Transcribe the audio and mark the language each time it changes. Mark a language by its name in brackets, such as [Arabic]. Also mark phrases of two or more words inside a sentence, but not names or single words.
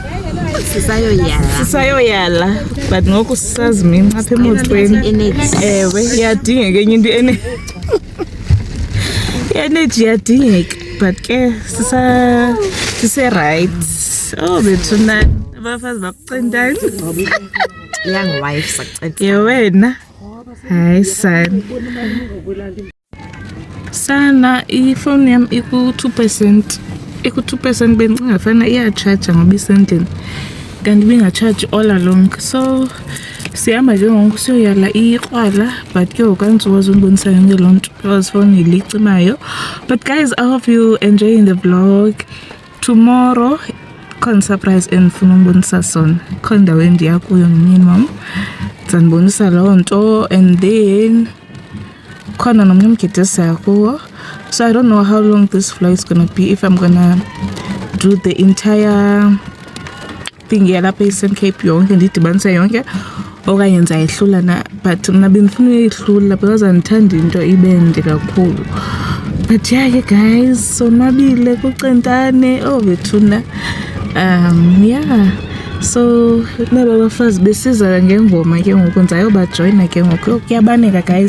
[Xhosa] sisayoyala but ngoku sisaziminca apha emotweni ewe iyadingeka enye into i-energy iyadingeka but ke sise-right bethu nani abafazi bakucentani [English] young wife sakucela [Xhosa] ye wena hayi sana sana ifoni yam iku-2%. Iku-2% bendicinga fana iyatshaja ngoba isendlini kanti ibingatshaji [English] all along. [Xhosa] So sihamba ke ngoku siyoyala ikrwala but ke ngoku andizokwazi undibonisa yonke loo nto [English] because phone [Xhosa] ilicimayo. [English] But guys, I hope you enjoying the vlog. [Xhosa] Tomorrow khona surprise endifuna umbonisa sona, khona ndawo endiya kuyo nomyeni ndizandibonisa loo nto, [English] and then [Xhosa] khona nomnye umgidi esiya kuwo. [English] So I don't know how long this vlog is gonna be, if I'm gonna do the entire thing [Xhosa] yalapha eSand Cape yonke ndidibanise yonke okanye ndizayihlula na, [English] but [Xhosa] mna bendifuna uyihlula [English] because [Xhosa] andithandi into ibende kakhulu. [English] But yeah [Xhosa] ke guys, sonwabile kucentane bethuna. [English] Yeah, so [Xhosa] naba bafazi besiza ngengoma ke ngoku ndizayobajoyina ke ngoku kuyabaneka guys.